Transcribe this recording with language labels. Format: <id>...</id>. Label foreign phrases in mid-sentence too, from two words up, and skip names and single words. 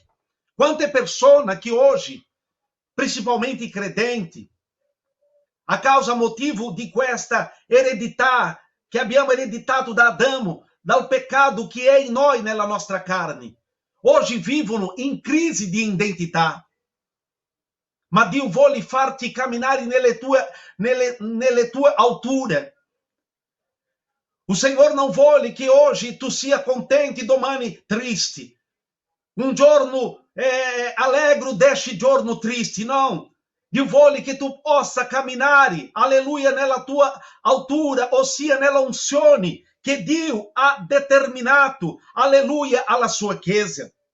<it>Quante persone che oggi, principalmente i credenti, a causa motivo di questa eredità che abbiamo ereditato da Adamo, dal peccato che è in noi nella nostra carne, oggi vivono in crisi di identità. Ma Dio vuole farti camminare nelle tue alture.</it> <pt>O Senhor não</pt> <it>vuole che oggi tu sia contente e domani triste. Un giorno allegro, 10 giorni tristi, não. Dio vuole che tu possa camminare, alleluia, nella tua altura, ossia nella unzione che Dio ha determinato, alleluia, alla sua chiesa.</it>